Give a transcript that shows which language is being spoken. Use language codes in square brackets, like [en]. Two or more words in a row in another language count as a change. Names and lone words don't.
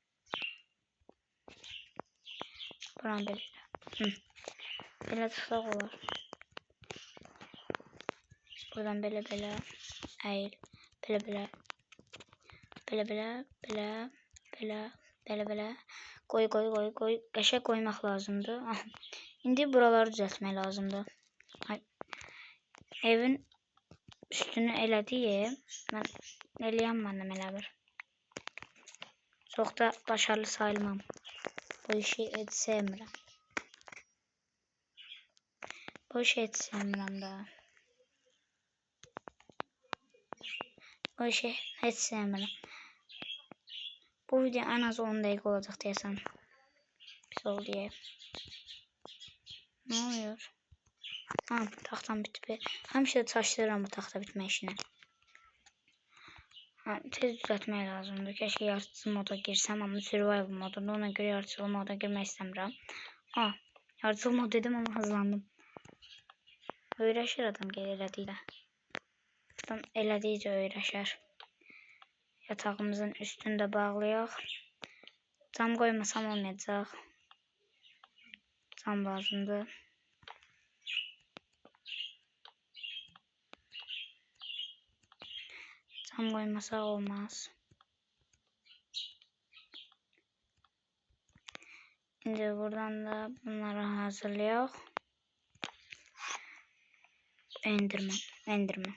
[tr] Buradan böyle. Böyle çıksak olur. Buradan böyle. Hayır. Böyle. Koy. [az] Qəşəng koymaq lazımdı. İndi buraları düzəltmək lazımdı. Evin üstünü elədiyim. Mən eləyəm elə bir. [tr] Çox da başarılı sayılmam. [az] Bu işi heç sevmirəm. [tr] Bu video en az 10 dakika olacak desem. Pis oldu diye. Ne oluyor? [az] Taxtam bitdi. Həmişə çaşdırıram bu taxta bitmə işini. Tez düzəltmək lazımdır. Keşke yaratıcı moda girsəm, amma survival modunda. Ona göre yaratıcı moda girmək istəmirəm. [tr] Yaratıcı mod dedim ama hızlandım. [az] Öyrəşir adam elədikcə. Adam elədikcə öyrəşər. Yatağımızın üstünü də bağlayaq. [tr] Cam koymasam olmayacaq. [az] Cam lazımdır. [tr] Cam koymasak olmaz. Şimdi buradan da bunları hazırlayaq. Enderman.